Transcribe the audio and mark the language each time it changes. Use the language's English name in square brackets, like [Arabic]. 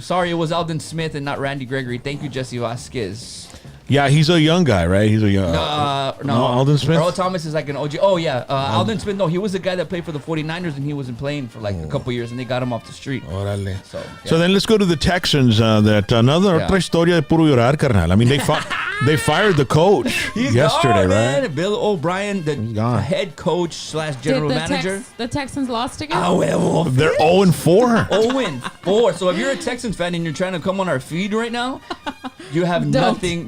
[English] Sorry, it was Alden Smith and not Randy Gregory. Thank you, Jesse Vasquez. Yeah, he's a young guy, right? He's a young... No, Alden Smith? Earl Thomas is like an OG. Oh, yeah. Alden Smith, no, he was the guy that played for the 49ers, and he wasn't playing for like a couple years, and they got him off the street. [Spanish] Órale. [English] So, So then let's go to the Texans. [Spanish] Otra historia de puro llorar, carnal. [English] I mean, they fired the coach yesterday, gone, right? Man. Bill O'Brien, the head coach / general manager. The Texans lost again? They're 0-4. 0-4. So if you're a Texans fan and you're trying to come on our feed right now, you have nothing.